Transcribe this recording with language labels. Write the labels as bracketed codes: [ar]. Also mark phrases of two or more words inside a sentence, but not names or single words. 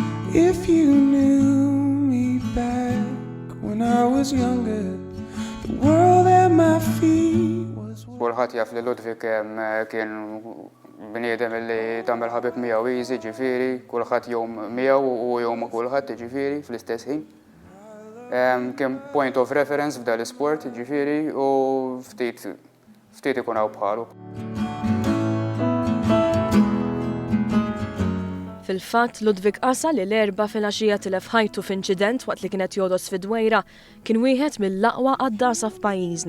[en] If you knew me back when I was younger, the world at my feet was. [mt] Kulħadd jaf li Ludwig kien bniedem li tagħmel ħabib miegħu easy ġifieri, kulħadd jom miegħu u jom kulħadd ġifieri fl-istess ħin. Kien [en] point of reference [mt] f'dan l-isport ġifieri u ftit ikun hawn bħalu. Fil-fatt, Ludwig qasa li l-erba' fil-għaxija tilef ħajtu f'inċident waqt li kienet jodos fid-dwejra kien wieħed mill-aqwa għaddasa f'pajjiżna.